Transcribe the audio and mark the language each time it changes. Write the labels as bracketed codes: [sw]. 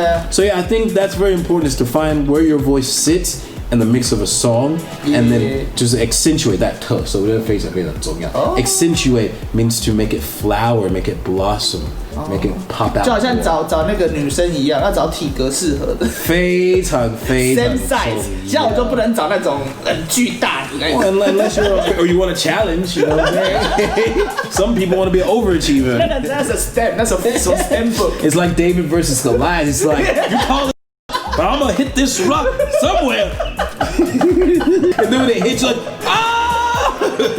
[en] So yeah, I think that's very important is to find where your voice sits and the mix of a song, and then just accentuate that tough. So accentuate means to make it flower, make it blossom, make it pop out. [zh] 就好像找那个女生一样，要找体格适合的。非常 [en] Same size， [zh] 像我就不能找那种很巨大的那种。 [en] Unless or you want a challenge, you know what I'm saying? Some people want to be an overachiever. That's a STEM. That's a STEM book. It's like David versus Goliath. It's like you call it, but I'm gonna hit this rock somewhere. And then when it hits, you're like, ah!